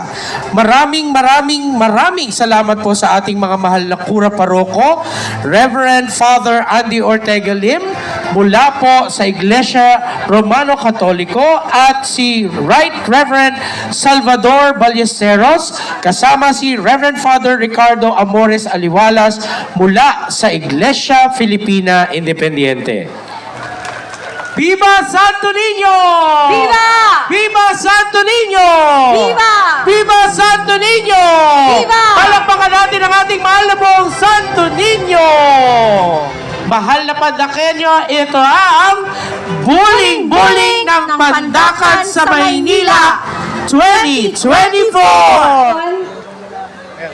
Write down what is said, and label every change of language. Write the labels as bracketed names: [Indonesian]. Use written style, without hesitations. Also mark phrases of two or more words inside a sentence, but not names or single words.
[Filipino] Maraming salamat po sa ating mga mahal na kura paroko, Reverend Father Andy Ortega Lim, mula po sa Iglesia Romano Katoliko, at si Right Reverend Salvador Ballesteros, kasama si Reverend Father Ricardo Amores Aliwalas mula sa Iglesia Filipina Independiente. Viva Santo Niño! Viva! Viva Santo Niño! Viva! Viva Santo Niño! Viva! Palakpakan natin ang ating mahal na buong Santo Niño! Mahal na Pandakenyo, ito ang Buling-Buling ng Pandakan sa Maynila 2024!